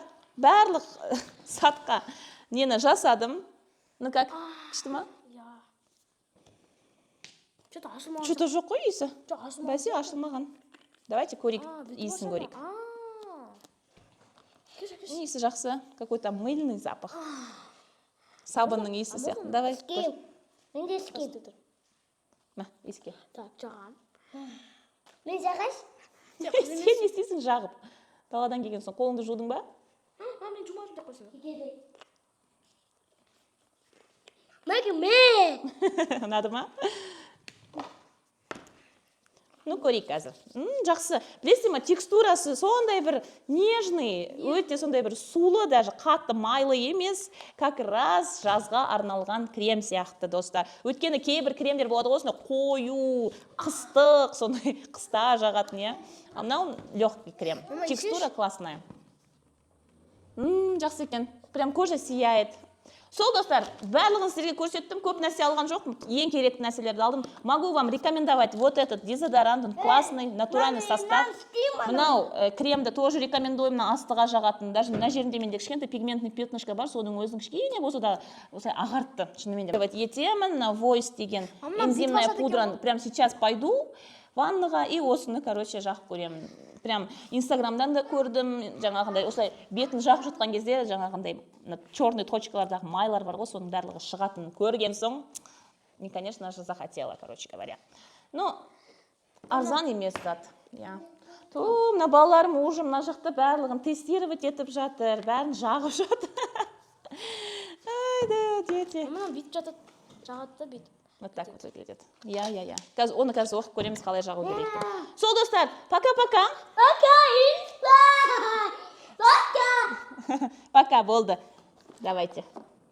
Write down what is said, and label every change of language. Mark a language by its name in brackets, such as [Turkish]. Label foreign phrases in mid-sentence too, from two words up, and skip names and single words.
[Kazakh] Барлық сатқа нені жасадым. [Russian] Ну как, [Kazakh] күшті ма? Что-то жоқ қой иісі. Бәсе ашылмаған. Давайте көрейік, иісін көрейік. Иісі жақсы, [Russian] какой-то мыльный запах. [Kazakh] Сабынның иісі сияқты. Давай. Менде иіскем. Ма, иіске. Так, жағам. Мен жағаш? Сен не істейсің жағып? Даладан келген соң қолыңды жудың ба? Мен жумадым деп қойсам. Мәке. Ұнады ма? Ну, көрейік қазір. Жақсы. Білесің ма, текстурасы сондай бір нежный, өте сондай бір сулы, даже қатты майлы емес, [Russian] как раз [Kazakh] жазға арналған крем сияқты, достар. Өткені кейбір кремдер болады ғой, қою, қыстық, сондай қыста жағатын, я. [Russian] А мынау легкий крем. Текстура классная. [Kazakh] Жақсы екен. [Russian] Прям кожа сияет. [Kazakh] Сол, достар, барлығын сіздерге көрсеттім, көп нәрсе алған жоқ, ең керекті нәрселерді алдым. [Russian] Могу вам рекомендовать вот этот дезодорант, он классный, натуральный состав. [Kazakh] Мынау кремді тоже рекомендуем, астыға жағатын. Даже мына жерінде менде кішкентай [Russian] пигментный пятнышко [Kazakh] бар, соның өзінің кішкене болса да осылай ағартты, шынымен де. Етемін, на Voice деген [Russian] энзимная пудраны, прям сейчас пойду ваннаға и осыны, короче, [Kazakh] жағып көремін. Прям инстаграмдан да көрдім, жаңағындай осылай бетін жағып жатқан кезде жаңағындай [Russian] черный точкалардағы [Kazakh] майлар бар ғой, соның барлығы шығатын көрген соң, [Russian] не, конечно же, захотела, короче говоря. Ну, [Kazakh] арзан емес зат. Мына балаларым уже мына жақта барлығын тестировать етіп жатыр, бәрін жағып жатыр. [Russian] Айды, дети. [Kazakh] Мына бүйтіп жатады, жағады да бүйтіп. [Russian] Вот так вот выглядит. Я. [Kazakh] Оны қазір оқып көреміз, қалай жағу керек. Сол, достар, пока-пока. Пока, Пока, болды. Давайте.